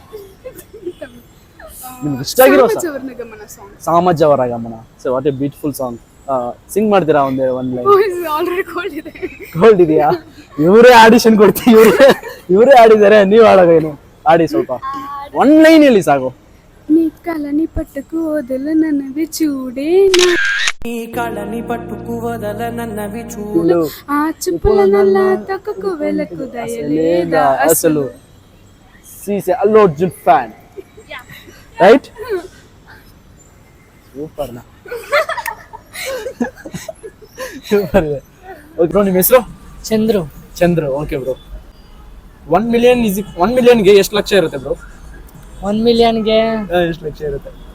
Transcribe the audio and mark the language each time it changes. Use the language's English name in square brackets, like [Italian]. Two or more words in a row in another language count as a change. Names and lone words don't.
[Kannada] ನಿಮ್ಗೆ ಇಷ್ಟ ಆಗಿರೋ ಸಾಮಾಜ ಅವರ ಗಮನ. [English] so what a beautiful song. [Kannada] ಸಿಂಗ್ ಮಾಡ್ತೀರಾ ಒಂದ್ ಲೈನ್? ಗೋಲ್ಡ್ ಇದೆಯಾ? ಇವರೇ ಆಡಿಷನ್ ಕೊಡ್ತೀವಿ, ಇವರೇ ಆಡಿದ್ದಾರೆ, ನೀವ್ ಆಡೋದೇನು? ಆಡಿ ಸ್ವಲ್ಪ 1 ಲೈನ್ ಹೇಳಿ ಸಾಕು. [Telugu] నీ కళని పట్టుకు వదల నన్నవి చూడే, నీ కళని పట్టుకు వదల నన్నవి చూడు, ఆ చూపుల నల్ల తక్కుకు వెలకు దయలేదా అసలు. సీసే అల్లు అర్జున్ ఫ్యాన్, రైట్? [Kannada] ಸೂಪರ್ ನಾ. ಸೂಪರ್. [English] okay bro, [Kannada] ನಿಮ್ಮ ಹೆಸರು? ಚಂದ್ರು. [English] okay bro. [Kannada] 1 ಮಿಲಿಯನ್ಗೆ ಎಷ್ಟು ಲಕ್ಷ ಇರುತ್ತೆ ಬ್ರೋ? 1 ಮಿಲಿಯನ್ಗೆ ಎಷ್ಟು ಲಕ್ಷ ಇರುತ್ತೆ?